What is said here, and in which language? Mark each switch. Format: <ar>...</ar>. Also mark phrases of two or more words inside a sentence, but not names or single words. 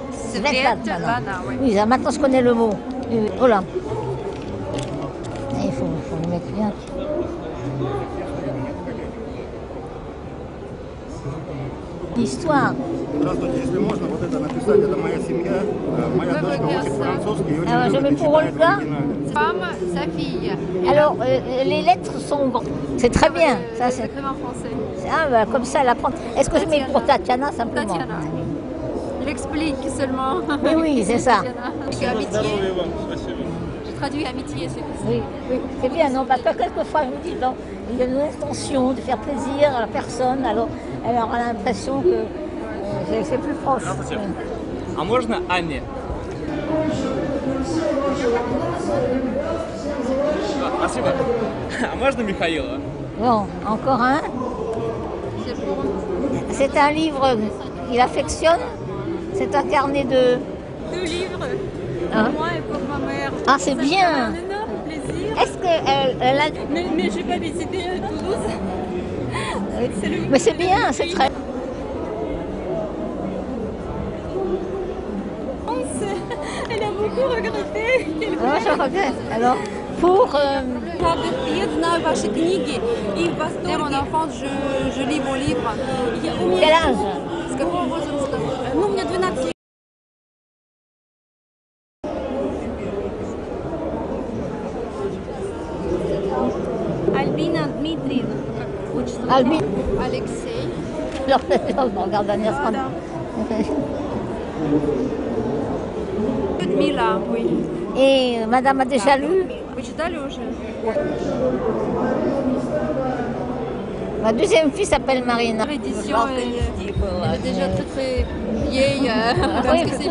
<fr>Svetlana, oui. Oui, ça, maintenant je connais le mot. Oui, oui. Oh là. Il faut le mettre bien. Histoire.</fr> <ru>Здравствуйте, если можно, вот это написать, это моя семья, моя</ru> <fr>Oui,</fr> <ru>дочка</ru> <fr>oui, bien</fr> <ru>учит</ru> <fr>sûr.</fr> <ru>французский и очень</ru> <fr>Ah, je</fr> <ru>любит</ru> <fr>mets</fr> <ru>и</ru> <fr>pour</fr> <ru>читает в Olga. оригинале.</ru> <fr>Femme, sa fille. Alors, les lettres sont grandes. C'est très bien. Ça, c'est... Écrivain français. Ah, bah, comme ça, elle apprend. Est-ce que je mets pour Tatiana simplement? Tatiana. J'explique seulement. Oui, oui, c'est ça. Amitié. Je traduis amitié, c'est ça. Oui, oui, c'est bien, non, parce que quelquefois, je me dis, non, il y a une intention de faire plaisir à la personne, alors elle aura l'impression que c'est plus proche.</fr> <ru>А можно Анне? Спасибо. А можно Михаила?</ru> <fr>Bon, encore un. C'est un livre qu'il affectionne. C'est un carnet de... 2 livres, Hein? pour moi et pour ma mère. Ah, c'est Ça bien. fait un énorme plaisir. Est-ce qu'elle a... Mais je n'ai pas visité Toulouse. Mais c'est bien, c'est très... Elle a beaucoup regretté. Ah, je regrette. Alors, pour...</fr> <ru>Jedna ваши книги и в восторге.</ru> <fr>Dès mon enfance, je lis vos livres. Quel âge?</fr> <ru>С какого возраста? Ну, у меня 12 лет. Альбина Дмитриевна. Albine. Алексей.</ru> <fr>Je regarde Agnès. Людмила, oui. Et madame a déjà lu?</fr> <ru>Вы читали уже?</ru> <fr>Ma deuxième fille s'appelle Marina. L'édition elle est déjà très très vieille. Parce Oui, que c'est</fr>